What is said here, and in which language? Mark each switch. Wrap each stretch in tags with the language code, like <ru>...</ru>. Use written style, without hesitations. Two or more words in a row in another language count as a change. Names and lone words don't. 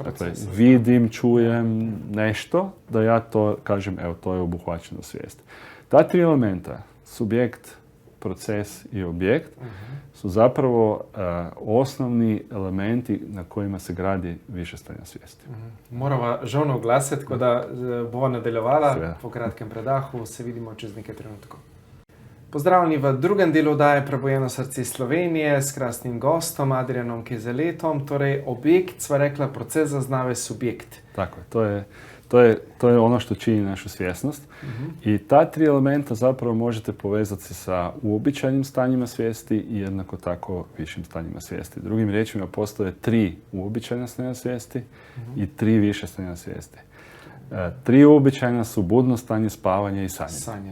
<hr>Dakle, vidim, čujem nešto, da ja to kažem, evo, to je obuhvaćeno svijest. Ta 3 elementa, subjekt, proces i objekt, su zapravo osnovni elementi na kojima se gradi više stanja svijesti.</hr> <sl>Morava žalno oglasiti, ko da bova nadaljevala po kratkem predahu. Se vidimo čez nekaj trenutkov. Pozdravljeni v drugem delu oddaje Prebujeno srce Slovenije s krasnim gostom Adrianom Kezeletom. Torej, objekt, sva rekla, proces zaznave subjekt.</sl> <hr>Tako je, to je ono što čini našu svjesnost. I ta 3 elementa zapravo možete povezati sa uobičajenim stanjima svijesti i jednako tako višim stanjima svijesti. Drugim riječima, postoje 3 uobičajena stanja svijesti i 3 više stanja svijesti. 3 uobičajena su budno stanje, spavanje i sanjanje.</hr>